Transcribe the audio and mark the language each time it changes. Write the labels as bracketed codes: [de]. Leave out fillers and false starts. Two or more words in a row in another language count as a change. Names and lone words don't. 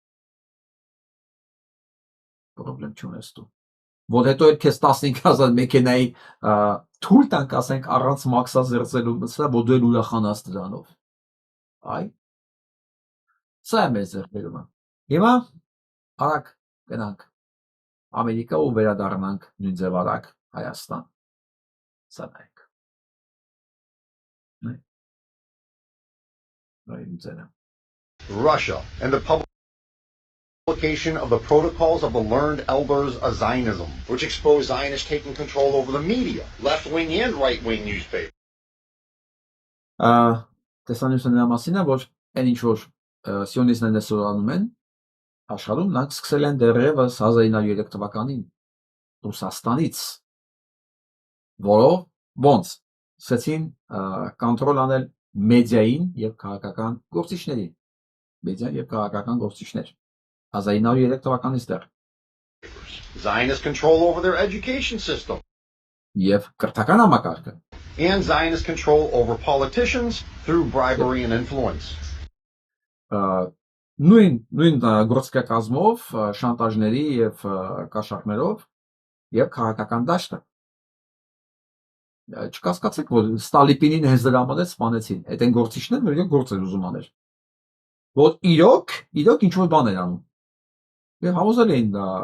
[hy] պրոբլեմ չունես դու։ Որ հետո էլ քեզ 15000 մեքենայի թույլ տանք, ասենք, առանց մաքսազերծելու, որ դու էլ ուրախանաս դրանով։ Այ սա է մեր ձեռքբերումը։ Հիմա արագ գնանք Ամերիկա ու վերադառնանք նույն ձև արագ Հայաստան։ Սա նայեք։ [en] Russia and the publication of the Protocols of the Learned Elders of Zionism, which exposed Zionists taking control over the media, left-wing and right-wing newspapers. [hy] Տեսանյութը մասին է, որ այն ինչ որ սիոնիստներն սովորանում են աշխարհում, նրանք սկսել են դեռևս 1903 թվականին Ռուսաստանից, որով ոնց սկսեցին կոնտրոլ անել մեդիային եւ քաղաքական գործիչներին, մեդիան եւ քաղաքական գործիչներ 1903 թվականից դեռ [en] Zionist control over their education system. [hy] Եվ կրթական համակարգը [en] And Zionist control over politicians through bribery and influence. [hy] Նույն գործիքակազմով, շանտաժների եւ կաշառքներով եւ քաղաքական դաշտը։ Չկասկածեք, որ Ստալինին հենց դրա համար սպանեցին։ Այդ են գործիչներն, որ իրոք գործ էր ուզում անել։ Որ իրոք ինչ որ բան էր անում։ Եվ համոզել էին